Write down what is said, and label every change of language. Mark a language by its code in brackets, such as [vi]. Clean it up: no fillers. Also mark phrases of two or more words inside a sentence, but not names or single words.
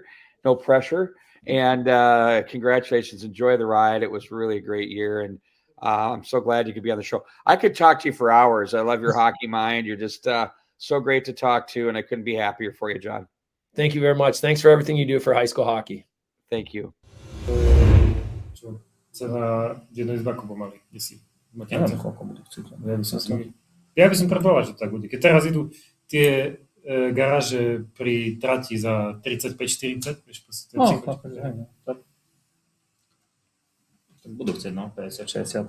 [en] No pressure, and congratulations. Enjoy the ride. It was really a great year, and I'm so glad you could be on the show. I could talk to you for hours. I love your hockey mind. You're just so great to talk to, and I couldn't be happier for you, John. Thank you very much. Thanks for everything you do for high school hockey. Thank you. [sk] Cena jednoizbaku pomaly, kde si? Neviem, koľko bude chcieť. Ja by som predvolal, že to tak bude. Keď teraz idú tie garáže pri trati za 35-40, vieš, proste to je Tak budú chcieť, 50-60.